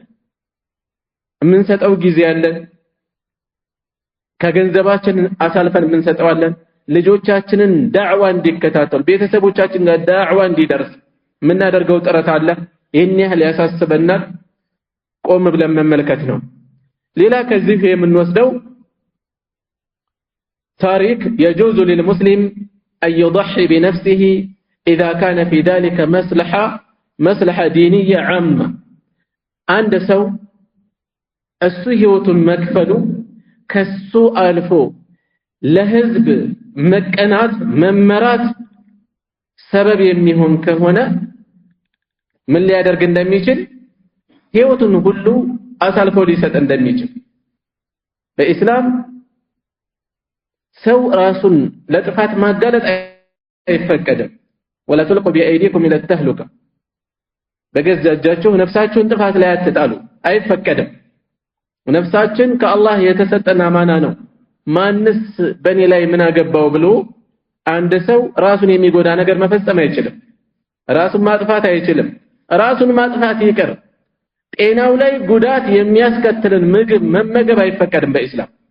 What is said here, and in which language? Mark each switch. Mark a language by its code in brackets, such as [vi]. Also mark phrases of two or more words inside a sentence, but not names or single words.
[am] የምንሰጠው ጊዜ አለን፣ ከገንዘባችን አሳልፈን የምንሰጠዋለን። ልጆቻችንን ዳዕዋ እንዲከታተሉ፣ ቤተሰቦቻችን ጋር ዳዕዋ እንዲደርስ የምናደርገው ጥረት አለ። ይሄን ያህል ያሳስበናል። ቆም ብለን መመልከት ነው። ሌላ ከዚህ የምንወስደው ታሪክ [ar] يجوز للمسلم أن يضحي بنفسه إذا كان في ذلك مصلحة دينية عامة. [am] عند ሰው እሱ ህይወቱን መክፈሉ ከሱ አልፎ ለህዝብ መቀናት መመራት ሰበብ የሚሆን ከሆነ ምን ሊያደርግ እንደሚችል ህይወቱን ሁሉ አሳልፎ ሊሰጥ እንደሚችል በእስላም ሰው ራሱን ለጥፋት ማጋለጥ አይፈቀድም [ar] ولا تلقوا بأيديكم إلى التهلكة [am] በገዛ እጃችሁ ነፍሳችሁን ጥፋት ላይ አትጣሉ አይፈቀድም ነፍሳችን ከአላህ የተሰጠና አማና ነው ማንስ በኔ ላይ ምን አገባው ብሎ አንድ ሰው ራሱን የሚጎዳ ነገር መፈጸም አይችልም ራሱን ማጥፋት አይችልም ራሱን ማጥፋት ይቀር ጤናው ላይ ጉዳት የሚያስከትልን ምግብ መመገብ አይፈቀድም በእስላም